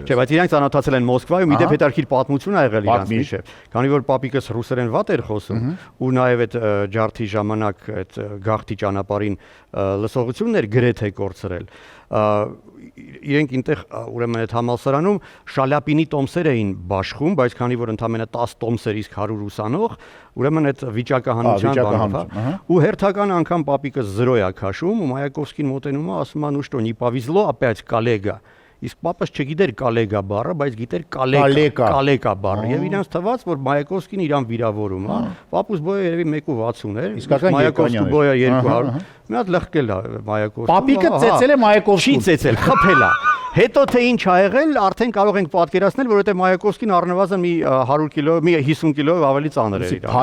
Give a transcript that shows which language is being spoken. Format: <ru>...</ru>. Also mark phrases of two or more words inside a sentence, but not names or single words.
<hy>Չէ, բայց իրանք ծանոթացել են Մոսկվայում, իդեպ հետարքիր պատմություն ա եղել իրանց միջև։ Քանի որ պապիկս ռուսերեն վատ էր խոսում ու նաեւ այդ ջարդի ժամանակ այդ գաղթի ճանապարհին լսողություններ գրեթե կորցրել։ Իրենք ինտեղ ուրեմն այդ համալսարանում շալապինի տոմսեր էին բաշխում, բայց քանի որ ընդամենը 10 տոմսեր իսկ 100 ուսանող, ուրեմն այդ վիճակահանության բանով, ու հերթական անգամ պապիկը 0 է քաշում ու Մայակովսկին մոտենում է, ասում է,</hy> <ru>ну что, не повезло опять коллега։</ru> <hy>Իսկ պապս չգիտեր կալեգա բառը, բայց գիտեր կալեկա բառը։ Եվ իրանց թվաց, որ Մայակովսկին իրան վիրավորում, հա։ Պապուս բոյը երևի 1.60 էր, Մայակովսկու բոյը 200։ Մի հատ լղկել է Մայակովսկու։ Պապիկը ծեծել է Մայակովսկուն։ Չի ծեծել, խփել է։ Հետո թե ինչ ա եղել, արդեն կարող ենք պատկերացնել, որովհետեւ Մայակովսկին առնվազն մի 100 կիլո, մի 50 կիլոյով ավելի ծանր էր իրան։</hy>